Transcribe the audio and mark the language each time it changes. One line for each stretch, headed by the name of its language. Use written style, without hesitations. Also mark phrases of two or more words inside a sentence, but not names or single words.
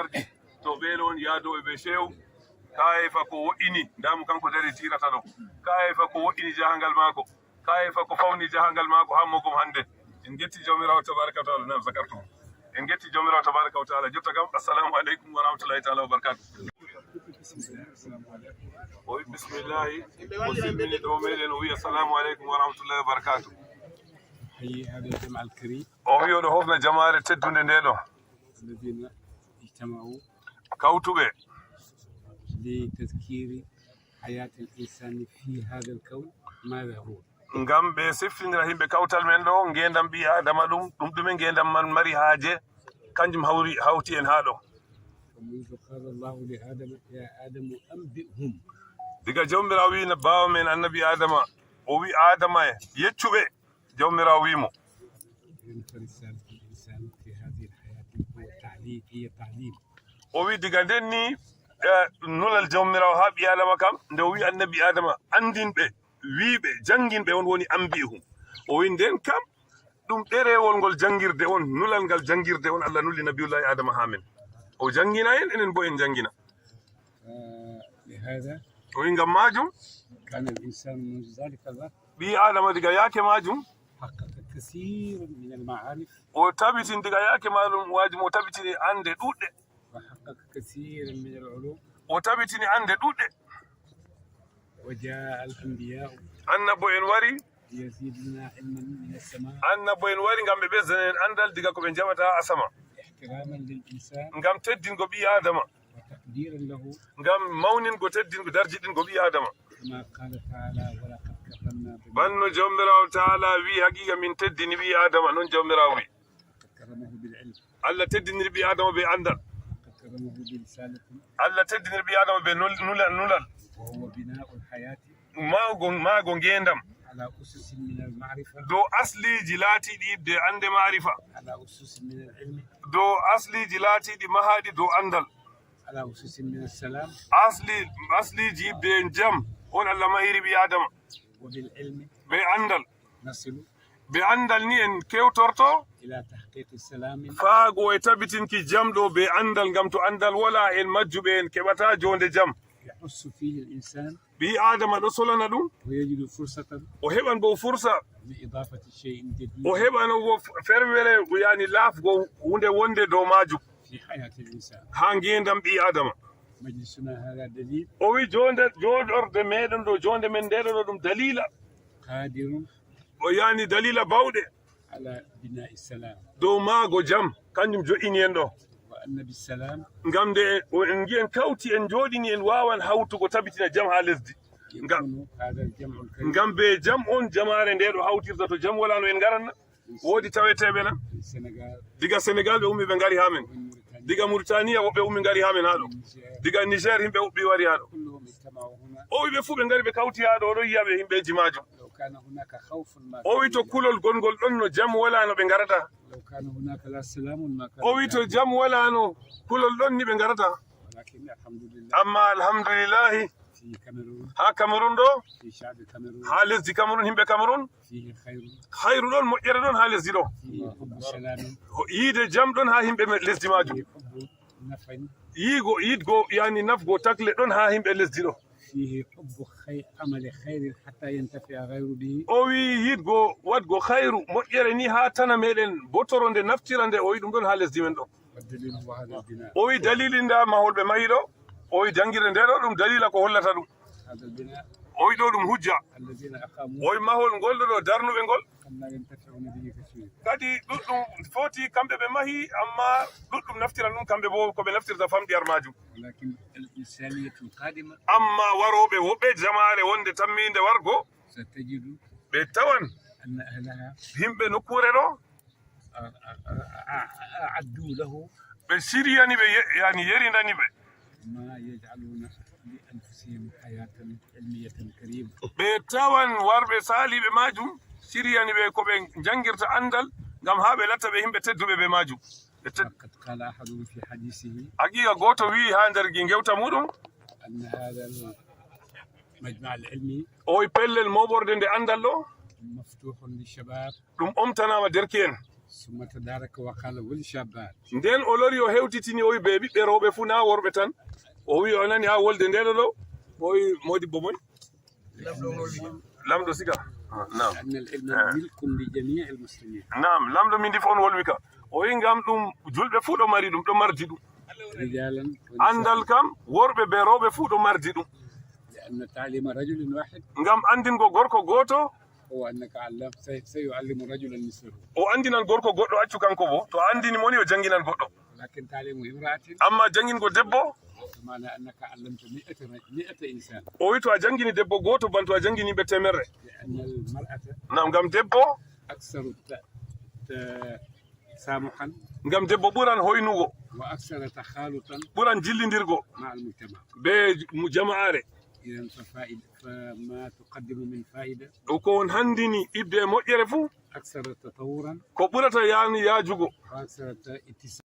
Fula: gardi to ɓeɗo on yaado ɓe Cheikh kayefa ko woɗɗini ndamo kanko dari tirata ɗo kayefa ko woɗɗini jahangal mako kayefa ko fawni jahangal mako ha mogom hande en getti jawmirawo
Arabic: تبارك وتعالى
Fula: nam zakartum en getti jawmirawo
Arabic: تبارك وتعالى
Fula: jotta kam
Arabic: السلام عليكم ورحمة الله تعالى وبركاته
Fula: o wi bisimillahi o silmini ɗo meɗen o wi
Arabic: السلام عليكم ورحمة الله وبركاته حيي هذا الجمع الكريم
Fula: o wi oɗo hofna jamaare teddude nde ɗo
Arabic: الذين اجتمعوا
Fula: kawtuɓe
Arabic: لتذكير حياة الإنسان في هذا الكون ماذا هو
Fula: ngam ɓe siftindira yimɓe kawtal men ɗo ngendam ɓi adama ɗum ɗume ngendam man mari haaje kanjum hawti en ha ɗo
Arabic: فمنذ قال الله لآدم يا آدم أنبئهم
Fula: diga jawmirawo wi bawa men annabi adama o wi adama e yeccuɓe jawmirawo wimo
Arabic: فرسالة الإنسان في هذه الحياة هو تعليم هي تعليم
Fula: o wi diga nden ni nulal jawmirawo ha ɓi adama kam nde o wi annabi adama andinɓe wiɓe janginɓe on woni ambihum o wi nden kam ɗum ɗerewol ngol jangirde on nulal ngal jangirde on Allah nulli nabiyullahi adama ha men o jangina en enen bo en jangina
Arabic: لهذا
Fula: o wi ngam majum
Arabic: كان الإنسان منذ ذلك الوقت
Fula: ɓi adama diga yake majum
Arabic: حقق كثير من المعارف
Fula: o tabitin diga yake majum wajum o tabitini ande ɗuɗɗe
Arabic: وحقق كثير من العلوم
Fula: o tabitini ande ɗuɗɗe
Arabic: وجاء الأنبياء
Fula: annabo en wari
Arabic: ليزيدنا علما من السماء
Fula: annabo en wari ngam ɓe ɓesdanen andal diga ko ɓe jaɓata ha asama
Arabic: احتراما للإنسان
Fula: ngam teddingo ɓi adama
Arabic: وتقديرا له
Fula: ngam mawningo teddingo darjiɗingo ɓi adama
Arabic: كما قال تعالى ولقد كرمنا بني
Fula: banno jawmirawo taala wi haqiqa min teddini ɓi adama noon jawmirawo wi
Arabic: كرمه بالعلم
Fula: allah teddiniri ɓi adama ɓe andal
Arabic: كرمه برسالة
Fula: allah teddiniri ɓi adama ɓe nulal
Arabic: وهو بناء الحياة
Fula: maago ngendam
Arabic: على أسس من المعرفة
Fula: dow asliji laatiɗi ibde ande marifa
Arabic: على أسس من العلم
Fula: dow asliji laatiɗi mahaɗi dow andal
Arabic: على أسس من السلام
Fula: asliji ibde jam on allah mahiri ɓi adama
Arabic: وبالعلم
Fula: ɓe andal
Arabic: نصل
Fula: ɓe andal ni en kewtorto
Arabic: إلى تحقيق السلام
Fula: faago e tabitinki jam ɗo ɓe andal ngam to andal wala en majjuɓe en keɓata jonde jam
Arabic: يحس فيه الإنسان
Fula: ɓi adama ɗo solana ɗum
Arabic: ويجد فرصة
Fula: o heɓan bo fursa
Arabic: لإضافة شيء جديد
Fula: o heɓano bo ferwere yani laafgo hunde wonde dow majum
Arabic: في حياة الإنسان.
Fula: ha ngendam ɓi adama.
Arabic: مجلسنا هذا دليل
Fula: o wi joɗorde meɗen ɗo jonde men ndeɗo ɗo ɗum dalila
Arabic: قادر
Fula: o yani dalila bawɗe
Arabic: على بناء السلام
Fula: dow maago jam kanjum jo'ini en ɗo
Arabic: وأن بالسلام
Fula: ngam nde en gi en kawti en joɗini en wawan hawtugo tabitina jam ha lesdi
Arabic: يكون هذا الجمع الكريم
Fula: ngam be jam on jamare nde ɗo hawtirta to jam wala no en garanna woodi taweteɓe nan
Arabic: في السنغال
Fula: diga sénégal ɓe ummi ɓe ngari ha men
Arabic: وموريتانيا
Fula: diga mauritania woɓɓe ummi ngari ha men ha ɗo
Arabic: والنيجير
Fula: diga niger himɓe uɓɓi wari ha ɗo
Arabic: كلهم اجتمعوا هنا.
Fula: o wi ɓe fuu ɓe ngari ɓe kawti ha ɗo oɗo yiyaɓe himɓeji majum
Arabic: لو كان هناك خوف ما
Fula: o wi to kulol gongol ɗon no jam wala no ɓe garata
Arabic: لو كان هناك لا سلام ما كان
Fula: o wi to jam wala no kulol ɗon ni ɓe garata
Arabic: ولكن الحمد لله
Fula: amma alhamdulillahi
Arabic: في كاميرون
Fula: ha cameron ɗo
Arabic: في شعب كاميرون
Fula: ha lesdi cameron himɓe cameron
Arabic: فيه خير
Fula: hayru ɗon moƴƴere ɗon ha lesdi ɗo
Arabic: فيه حب سلام
Fula: yiide jam ɗon ha himɓe lesdi majum
Arabic: فيه حب نفع
Fula: yiidgo yani nafgo takle ɗon ha himɓe lesdi ɗo
Arabic: فيه حب خير عمل خير حتى ينتفع غير به
Fula: o wi yiɗgo waɗgo hayru moƴƴere ni ha tana meɗen botoro nde naftira nde o wi ɗum ɗon ha lesdi men ɗo
Arabic: والدليل هو هذا البناء
Fula: o wi dalili nda mahol ɓe mahi ɗo o wi jangirde nde ɗo ɗum dalila ko hollata ɗum
Arabic: هذا البناء
Fula: o wi ɗo ɗum hujja
Arabic: الذين أقاموا
Fula: o wi mahol ngol ɗo ɗo darnuɓe ngol
Arabic: أن لا ينتفعون به كثير
Fula: kadi ɗuɗɗum foti kamɓe ɓe mahi amma ɗuɗɗum naftiran ɗum kamɓe bo koɓe naftirta famɗiyar majum
Arabic: ولكن الإنسانية القادمة
Fula: amma waroɓe woɓɓe jamare wonde tamminde wargo
Arabic: ستجد
Fula: ɓe tawan
Arabic: أن أهلها
Fula: himɓe nokkure ɗo
Arabic: أعدوا له
Fula: ɓe siriyani ɓe yani yeridani ɓe
Arabic: ما يجعلون لأنفسهم حياة علمية كريمة.
Fula: ɓe tawan warɓe saliɓe majum siriyani ɓe ko ɓe jangirta andal ngam ha ɓe latta ɓe himɓe tedduɓe ɓe majum
Arabic: وقد قال أحدهم في حديثه
Fula: haqiqa goto wi ha nder gewta muɗum
Arabic: أن هذا المجمع العلمي
Fula: o wi pellel moɓorde nde andal ɗo
Arabic: مفتوح للشباب
Fula: ɗum omtanama derki en
Arabic: ثم تدارك وقال والشابات
Fula: nden o lori o hewtitini o wi ɓe ɓiɓɓe rewɓe fuu na worɓe tan o wi o nani ha wolde ndeɗo ɗo o wi modibbo moy lamɗo siga nam
Arabic: أن العلم ملك لجميع المسلمين
Fula: nam lamɗo min ndi fo on wolwi ka o wi ngam ɗum julɓe fuu ɗo mari ɗum ɗo mardi ɗum
Arabic: رجالا
Fula: andal kam worɓe be rewɓe fuu ɗo mardi ɗum
Arabic: لأن تعليم رجل واحد
Fula: ngam andingo gorko goto
Arabic: هو أنك علم سيعلم رجلا مثله
Fula: o andinan gorko goɗɗo accu kanko bo to andini moni o janginan goɗɗo
Arabic: لكن تعليم امرأة
Fula: amma jangingo debbo
Arabic: بمعنى أنك علمت 100 إنسان
Fula: o wi to a jangini debbo goto ban to a jangini ɓe temerre
Arabic: لأن المرأة
Fula: nam ngam debbo
Arabic: أكثر تسامحا
Fula: ngam debbo ɓuran hoynugo
Arabic: وأكثر تخالطا
Fula: ɓuran jillidirgo
Arabic: مع المجتمع.
Fula: be jama'are
Arabic: إذا فما تقدم من فائدة
Fula: ko on handini ibde moƴƴere fuu
Arabic: أكثر تطورا
Fula: ko ɓurata yani yajugo
Arabic: وأكثر اتساعا.